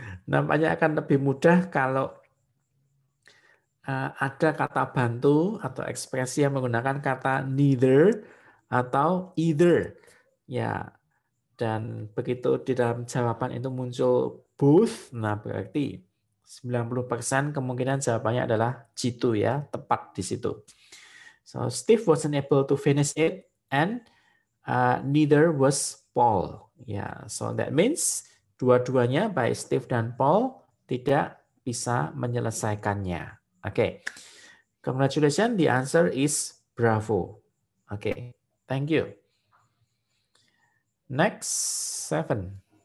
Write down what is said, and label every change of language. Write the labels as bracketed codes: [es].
[id] Nampaknya akan lebih mudah kalau ada kata bantu atau ekspresi yang menggunakan kata neither atau either. Dan begitu di dalam jawaban itu muncul both, nah berarti 90% kemungkinan jawabannya adalah G2 tepat di situ. [en] So Steve wasn't able to finish it and neither was Paul. So that means [id] dua-duanya baik Steve dan Paul tidak bisa menyelesaikannya. [en] Okay. Congratulations, the answer is bravo. Okay. Thank you. Next, 7.